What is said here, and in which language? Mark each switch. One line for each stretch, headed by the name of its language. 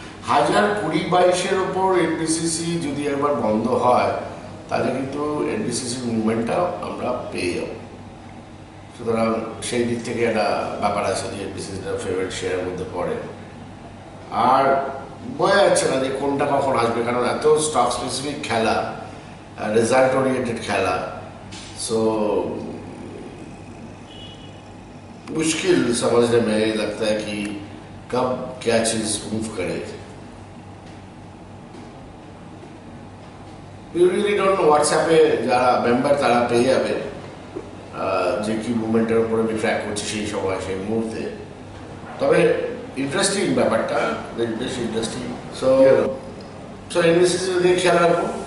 Bangla: 1020-22-এর ওপর এনবিসিসি যদি একবার বন্ধ হয়, তাহলে কিন্তু এনবিসিসির মুভমেন্টটা আমরা পেয়ে যাব। সুতরাং সেই দিক থেকে একটা ব্যাপার আছে যে এনবিসিসিটা ফেভারিট শেয়ারের মধ্যে পড়ে। আর বোঝা যাচ্ছে না যে কোনটা কখন আসবে, কারণ এত স্টক স্পেসিফিক খেলা, রেজাল্ট ওরিয়েন্টেড খেলা।
Hindi: सो मुश्किल समझने में लगता है कि कब क्या चीज मूव करे।
English: We really don't know
Bangla: WhatsApp-এ যারা মেম্বার তারা পেয়ে যাবে যে কি মুভমেন্টের উপরে আমি ট্র্যাক করছি সেই সময়, সেই মুহূর্তে। তবে ইন্টারেস্টিং ব্যাপারটা, বেশ ইন্টারেস্টিং। সো এনবিসিসি দিয়ে খেয়াল রাখবো।